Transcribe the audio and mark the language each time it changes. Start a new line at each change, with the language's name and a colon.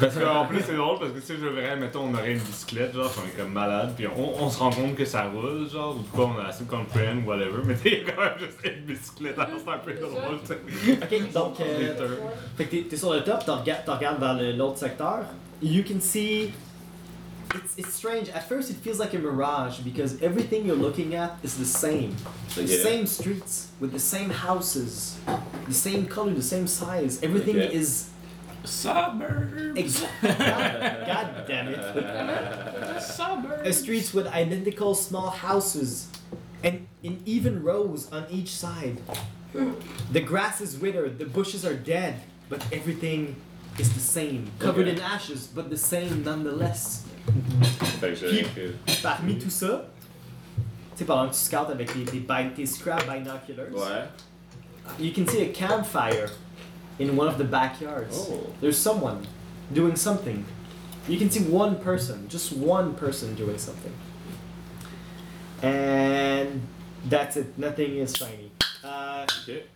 French: Parce qu'en plus, c'est drôle, parce que si je verrais, mettons, on aurait une bicyclette, genre, on est comme malade, puis on se rend compte que ça roule, genre, ou quoi, on a assez comme friend, whatever, mais t'es quand même juste une bicyclette, alors c'est un peu drôle, tu sais. Ok, donc. Fait que t'es sur le top, t'en regardes vers l'autre secteur.
English: You can see. It's strange. At first, it feels like a mirage because everything you're looking at is the same. Okay. The same streets with the same houses, the same color, the same size. Everything okay. is. Suburbs! God damn it. Suburbs! Streets with identical small houses and in even rows on each side. The grass is withered, the bushes are dead, but everything is the same. Covered okay. in ashes, but the same nonetheless.
French: Puis, parmi tout ça, tu sais, pendant que tu scoutes avec tes scrap binoculars, ouais.
English: You can see a campfire in one of the backyards. Oh. There's someone doing something. You can see one person, just one person doing something. And that's it, nothing is shiny. Okay.